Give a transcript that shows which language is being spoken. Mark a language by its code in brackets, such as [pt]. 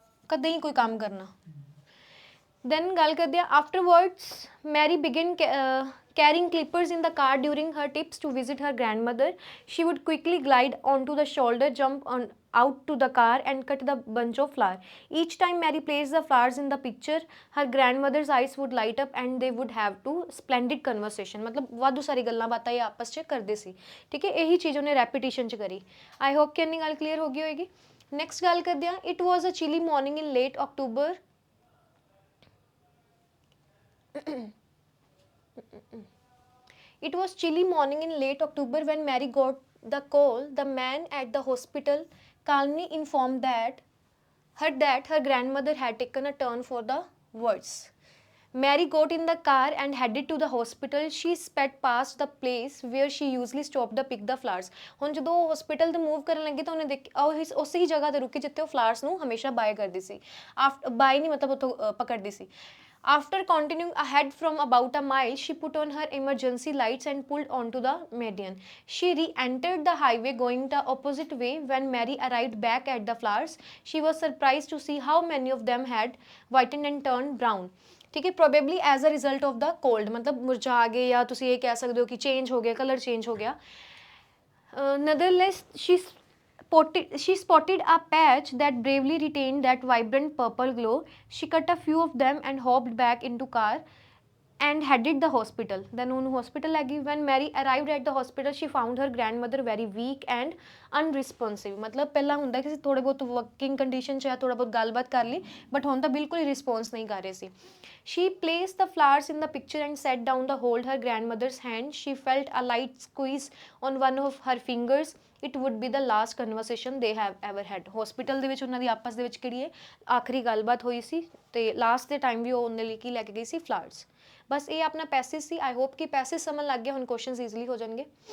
[pa] कदे ही कोई काम करना [en] then [pa] ਗੱਲ ਕਰਦੇ ਆ [en] afterwards Mary began carrying clippers in the car during her trips to visit her grandmother she would quickly glide onto the shoulder jump on out to the car and cut the bunch of flower each time Mary placed the flowers in the picture her grandmother's eyes would light up and they would have to splendid conversation मतलब [pa] ਵਾਧੂ ਸਾਰੀ ਗੱਲਾਂ ਬਾਤਾਂ ਇਹ ਆਪਸ 'ਚ ਕਰਦੇ ਸੀ ਠੀਕ ਹੈ ਇਹੀ ਚੀਜ਼ ਉਹਨੇ ਰੈਪੀਟੀਸ਼ਨ 'ਚ ਕਰੀ ਆਈ ਹੋਪ ਕਿ ਇੰਨੀ ਗੱਲ ਕਲੀਅਰ ਹੋ ਗਈ ਹੋਏਗੀ ਨੈਕਸਟ ਗੱਲ ਕਰਦੇ ਹਾਂ, [en] It was a chilly morning in late October It was chilly morning in late October when Mary got the call. The man at the hospital calmly informed that her grandmother had taken a turn for the worse. Mary got in the car and headed to the hospital. She sped past the place where she usually stopped to pick the flowers. [pa] ਹੁਣ ਜਦੋਂ ਉਹ hospital ਤੋਂ move ਕਰਨ ਲੱਗੀ ਤਾਂ ਉਹਨੇ ਦੇਖ ਉਸੇ ਹੀ ਜਗ੍ਹਾ ਤੇ ਰੁਕੀ ਜਿੱਥੇ ਉਹ ਫਲਾਵਰਸ ਨੂੰ ਹਮੇਸ਼ਾ ਬਾਏ ਕਰਦੀ ਸੀ। ਬਾਏ ਨਹੀਂ ਮਤਲਬ ਉੱਥੋਂ ਪਕੜਦੀ ਸੀ। [en] After continuing ahead from about a mile, she put on her emergency lights and pulled onto the median. She re-entered the highway going the opposite way. When Mary arrived back at the flowers, she was surprised to see how many of them had whitened and turned brown. [hi] ठीक है, [en] probably as a result of the cold, [hi] मतलब मुरझा गए या तुसी ये कह सकते हो कि चेंज हो गया, कलर चेंज हो गया। [en] Nonetheless, she spotted a patch that bravely retained that vibrant purple glow. She cut a few of them and hopped back into car and headed the hospital. [pa] Then ਉਹਨੂੰ hospital ਲੈ ਗਈ। [en] When Mary arrived at the hospital, she found her grandmother very weak and unresponsive. [pa] मतलब ਪਹਿਲਾਂ ਹੁੰਦਾ ਕਿ ਥੋੜੇ ਬਹੁਤ working condition 'ਚ ਹੈ, ਥੋੜਾ ਬਹੁਤ ਗੱਲਬਾਤ ਕਰ ਲਈ, but ਹੁਣ ਤਾਂ ਬਿਲਕੁਲ ਹੀ ਰਿਸਪੌਂਸ ਨਹੀਂ ਕਰ ਰਹੇ ਸੀ। [en] She placed the flowers in the picture and sat down to hold her grandmother's hand. She felt a light squeeze on one of her fingers. It would be the last conversation they have ever had. [pa] Hospital ਦੇ ਵਿੱਚ ਉਹਨਾਂ ਦੀ ਆਪਸ ਦੇ ਵਿੱਚ ਕਿਹੜੀ ਹੈ ਆਖਰੀ ਗੱਲਬਾਤ ਹੋਈ ਸੀ ਤੇ ਲਾਸਟ ਦੇ ਟਾਈਮ ਵੀ ਉਹ ਉਹਦੇ ਲਈ ਕੀ ਲੈ ਕੇ ਗਈ ਸੀ ਫਲਾਵਰਸ। ਬਸ ਇਹ ਆਪਣਾ ਪੈਸੇਜ ਸੀ। ਆਈ ਹੋਪ ਕਿ ਪੈਸੇਜ ਸਮਝ ਲੱਗ ਗਿਆ, ਹੁਣ ਕੁਐਸਚਨਸ ਈਜ਼ੀਲੀ ਹੋ ਜਾਣਗੇ।